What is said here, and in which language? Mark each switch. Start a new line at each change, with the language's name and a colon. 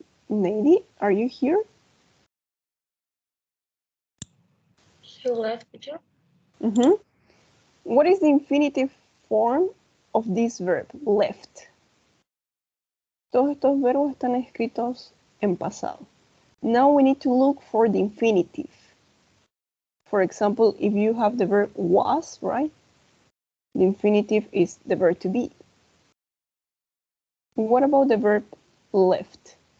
English: Nady, are you here? He left, teacher. What is the infinitive form of this verb, left.
Spanish: Todos estos verbos están escritos en pasado.
English: Now we need to look for the infinitive. For example, if you have the verb was, right? The infinitive is the verb to be. What about the verb left?